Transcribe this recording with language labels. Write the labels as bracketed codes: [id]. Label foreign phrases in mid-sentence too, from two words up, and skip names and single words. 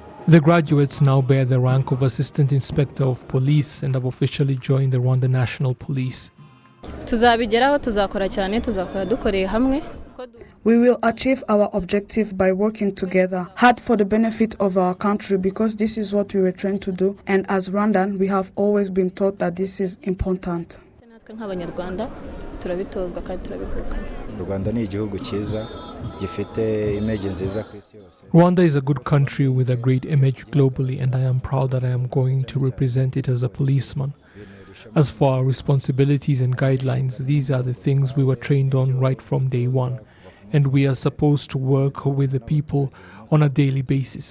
[en] The graduates now bear the rank of Assistant Inspector of Police and have officially joined the Rwanda National Police. [rw] Tuzabigeraho, tuzakora cyane, tuzakora dukoreye hamwe. [en] We will achieve our objective by working together, hard for the benefit of our country, because this is what we were trained to do, and as Rwandan we have always been taught that this is important. [rw] Nk'abanyarwanda turabitozwa kandi turabivukana. Rwanda ni igihugu cyiza gifite image nziza ku isi yose. [en] Rwanda is a good country with a great image globally, and I am proud that I am going to represent it as a policeman. As for our responsibilities and guidelines, these are the things we were trained on right from day one, and we are supposed to work with the people on a daily basis.